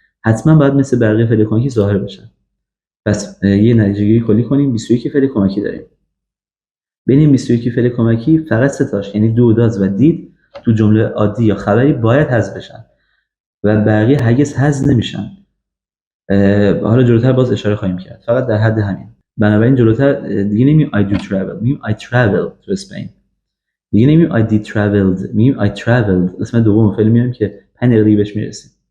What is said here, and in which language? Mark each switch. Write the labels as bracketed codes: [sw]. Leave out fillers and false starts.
[fa] حتما باید مثل بقیه فعل کمکی ظاهر بشن. پس یه نتیجه‌گیری کلی کنیم. 21 فعل کمکی داریم. بین این 21 فعل کمکی فقط 3 تاش یعنی do does و did تو جمله عادی یا خبری باید حذف بشن و بقیه هرگز حذف نمیشن. حالا جلوتر باز اشاره خواهیم کرد، فقط در حد همین. بنابراین جلوتر دیگه نمیگیم [en] I do travel، [fa] میگیم [en] I travel to Spain. [fa] دیگه نمیگیم [en] I did traveled، [fa] میگیم [en] I traveled. [fa] اسم دوم فعل میاریم که 5 دقیقه دیگه بهش میرسیم.